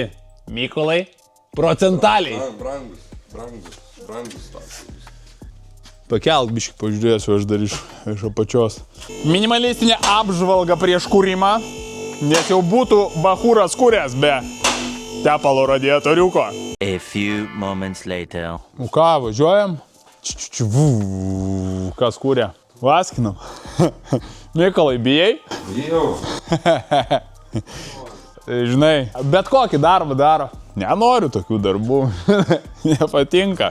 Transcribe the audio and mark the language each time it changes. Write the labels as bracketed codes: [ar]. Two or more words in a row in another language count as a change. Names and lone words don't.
[lt] Mykolai, procentaliai. Brangus tas. Pakelk biškį, pažiūrėsiu aš dar iš apačios. Minimalistinė apžvalga prieš kūrimą, nes jau būtų bachūras kūręs be tepalo radiatoriuko. [en] A few moments later. [lt] Ką, važiuojam? Kas kūrė? Vaskinam. Mykolai, bijai? Bijau. Žinai, bet kokį darbą daro. Nenoriu tokių darbų. Nepatinka.